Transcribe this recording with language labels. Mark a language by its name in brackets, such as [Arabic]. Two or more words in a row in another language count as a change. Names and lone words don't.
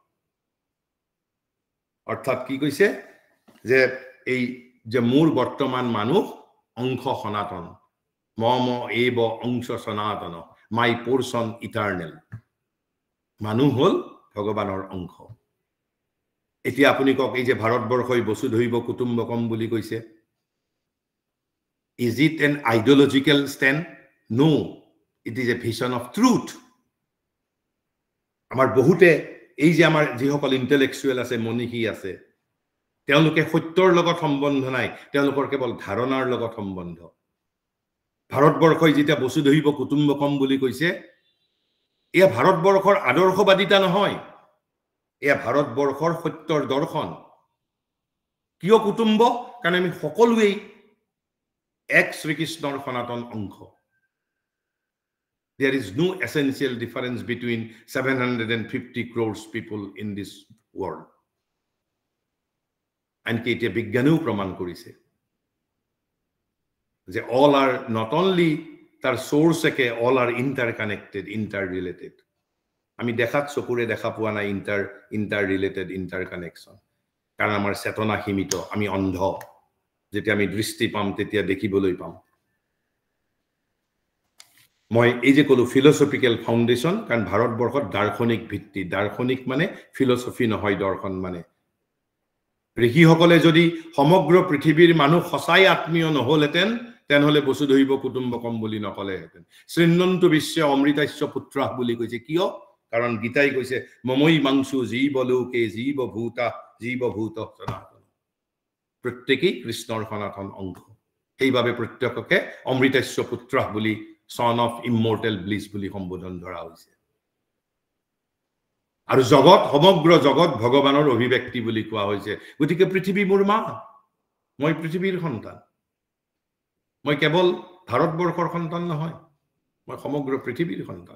[Assamese] অৰ্থাৎ কি কৈছে যে এই যে মোৰ বৰ্তমান মানুহ অংশ সনাতন [Sanskrit] মম এব অংশ সনাতন [English] my portion eternal [Assamese] মানুহ হল ভগৱানৰ অংশ এতিয়া আপুনি কক এই যে ভাৰতবৰ্ষই [Sanskrit] বসুধৈৱ কুটুম্বকম [Assamese] বুলি কৈছে [English] is it an ideological stand no it is a vision of truth [Assamese] আমাৰ বহুতে এই যে আমাৰ যিসকল ইন্টেলেকচুৱেল আছে মনীষী আছে তেওঁলোকে সত্যৰ লগত সম্বন্ধ নাই তেওঁলোকৰ কেৱল ধাৰণাৰ লগত সম্বন্ধ ভাৰতবৰ্ষই যেতিয়া [Sanskrit] বসুধৈৱ কুটুম্বকম [Assamese] বুলি কৈছে, এয়া ভাৰতবৰ্ষৰ আদৰ্শবাদিতা নহয়, এয়া ভাৰতবৰ্ষৰ সত্যৰ দৰ্শন। কিয় কুটুম্ব? কাৰণ আমি সকলোৱেই এক শ্ৰীকৃষ্ণৰ সনাতন অংশ। [English] There is no essential difference between 750 crores people in this world. [Assamese] আনকি এতিয়া বিজ্ঞানেও প্ৰমাণ কৰিছে যে [English] all are not only [Assamese] তাৰ সোর্স একে, [English] all are interconnected, interrelated. [Assamese] আমি দেখাত চকুৰে দেখা পোৱা নাই [English] interrelated, interconnection, [Assamese] কাৰণ আমাৰ চেতনা সীমিত, আমি অন্ধ। যেতিয়া আমি দৃষ্টি পাম তেতিয়া দেখিবলৈ পাম। মই এই যে কলো [English] philosophical foundation, [Assamese] কাৰণ ভাৰতবৰ্ষত দাৰ্শনিক ভিত্তি। দাৰ্শনিক মানে ফিলসফি নহয়, দৰ্শন মানে। ঋষিসকলে যদি সমগ্ৰ পৃথিৱীৰ মানুহ সঁচাই আত্মীয় নহলহেঁতেন, তেনেহলে [Sanskrit] বসুধৈৱ কুটুম্বকম [Assamese] বুলি নকলেহেঁতেন। [Sanskrit] শৃণ্বন্তু বিশ্ব অমৃতাস্য পুত্ৰাহ [Assamese] বুলি কৈছে। কিয়? কাৰণ গীতাই কৈছে [Sanskrit] মমৈ মাংসু জীৱলোকে জীৱভূত সনাতন। [Assamese] প্ৰত্যেকেই কৃষ্ণৰ সনাতন অংশ। সেইবাবে প্ৰত্যেককে [Sanskrit] অমৃতাস্য পুত্ৰাহ [Assamese] বুলি, [English] son of immortal bliss [Assamese] বুলি সম্বোধন ধৰা হৈছে। আৰু জগত, সমগ্ৰ জগত ভগৱানৰ অভিব্যক্তি বুলি কোৱা হৈছে। গতিকে পৃথিৱী মোৰ মা, মই পৃথিৱীৰ সন্তান। মই কেৱল ভাৰতবৰ্ষৰ সন্তান নহয়, মই সমগ্ৰ পৃথিৱীৰ সন্তান।